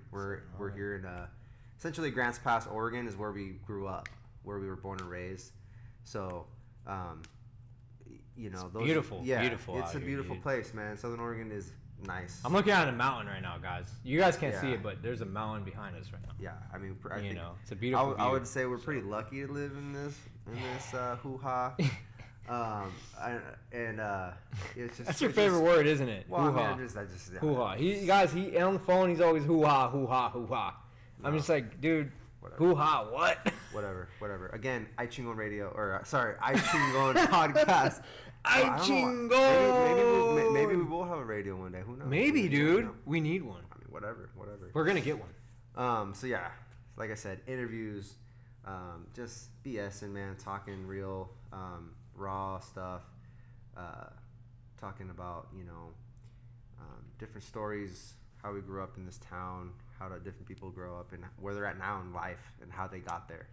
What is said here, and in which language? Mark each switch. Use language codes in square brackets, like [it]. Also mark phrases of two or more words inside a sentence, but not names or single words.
[en] We're here in essentially Grants Pass, Oregon is where we grew up, where we were born and raised. So, those beautiful. Yeah, beautiful. It's a beautiful place, man. Southern Oregon is nice. I'm looking at a mountain right now, guys. You guys can't see it, but there's a mountain behind us right now. Yeah, I mean, I think it's a beautiful view. I would say we're pretty lucky to live in this hoo-ha. It's just that's your favorite word, isn't it? Well, hoo-ha. I just hoo-ha. He on the phone. He's always hoo-ha, hoo-ha, hoo-ha. No. I'm just like, dude, hoo-ha, what? Whatever. Again, Chingon Radio, Chingon Podcast. Chingon. Maybe we will have a radio one day. Who knows? Maybe, dude. We need one. I mean, whatever. We're gonna get one. So yeah, like I said, interviews, just BSing, man, talking real, raw stuff, talking about different stories, how we grew up in this town, how different people grow up, and where they're at now in life, and how they got there.